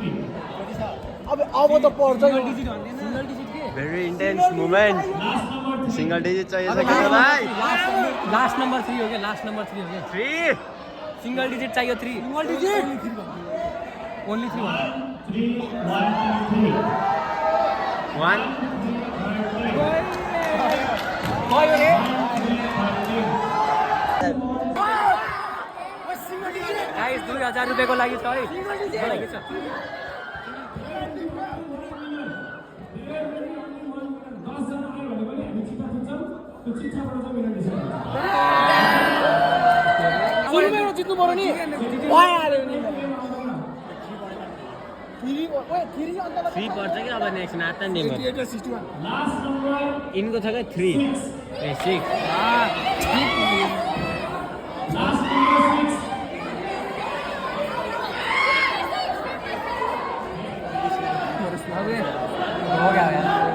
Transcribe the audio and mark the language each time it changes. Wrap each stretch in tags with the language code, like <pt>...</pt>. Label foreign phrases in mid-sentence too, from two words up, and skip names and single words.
<ne>अब त पर्छ</ne> <en>very intense moment single digit</en> <hi>चाहिए भाइ</hi> <en>last number</en> <hi>3 हो गया</hi> <en>last number</en> <hi>3 हो गया 3</hi> <en>single digit चाहिए 3 single digit only 3</en> <hi>1</hi> <ne>गयो रे गाइस 2000 रुपैयाँको लागि छ है जित्नु पर्यो नि थ्री पर्छ कि अब नेक्स्ट नाता नि यिनको छ क्या 3 ए 6</ne> <hi>हो गया यार</hi>